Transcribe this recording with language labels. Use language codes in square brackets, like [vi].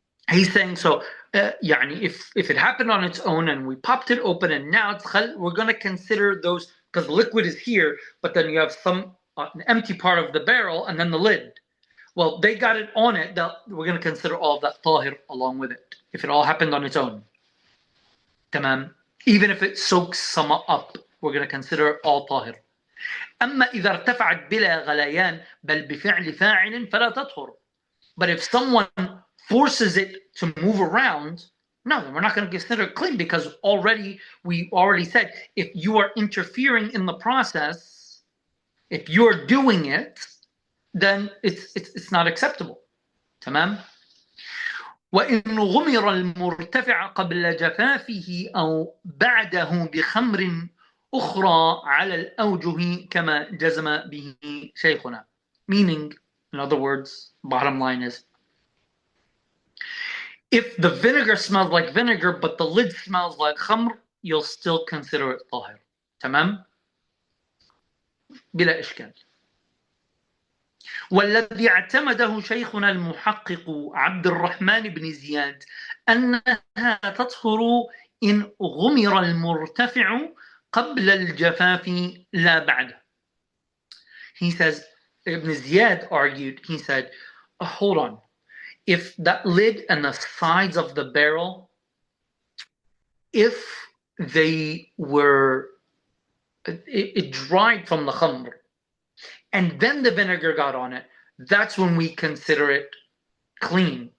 [en] He's saying, so يعني if it happened on its own and we popped it open and now it's we're going to consider those, because the liquid is here, but then you have some an empty part of the barrel and then the lid. Well, they got it on it, we're going to consider all of that tahir along with it, if it all happened on its own. [ar] تمام. [en] Even if it soaks some up, we're going to consider it all tahir. [ar] أما إذا ارتفعت بلا غليان بل بفعل فاعل فلا تطهر. [en] But if someone forces it to move around, no, then we're not going to consider it clean, because we already said, if you are interfering in the process, if you're doing it, then it's not acceptable. [ar] تمام. وإن غمر المرتفع قبل جفافه أو بعده بخمر أخرى على الأوجه كما جزم به شيخنا. [en] Meaning, in other words, bottom line is, if the vinegar smells like vinegar but the lid smells like khamr, you'll still consider it طاهر. [ar] تمام. بلا إشكال. والذي اعتمده شيخنا المحقق عبد الرحمن بن زياد أنها تطهر إن غمر المرتفع قبل الجفاف لا بعده. [en] He says, Ibn Ziyad argued, he said, hold on, if that lid and the sides of the barrel, if they were, it dried from the khamr, and then the vinegar got on it, that's when we consider it clean.